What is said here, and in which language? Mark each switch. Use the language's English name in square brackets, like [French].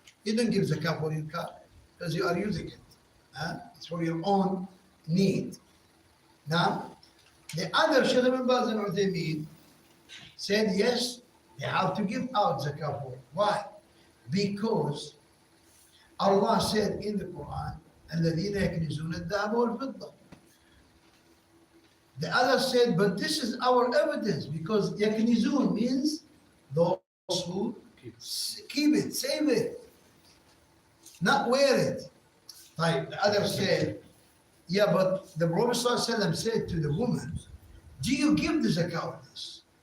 [English] You don't give zakah for your car because you are using it. It's for your own need. Now, the other Sheikh Ibn Baz and Uthaymeen said yes, they have to give out zakah for it. Why? Because Allah said in the Quran, [Arabic] الذين يكنزون الذهب والفضة. [English] The other said, but this is our evidence because يكنزون means those who keep it, save it, not wear it. Like the other said, yeah, but the Prophet ﷺ said to the woman, do you give the zakah of this?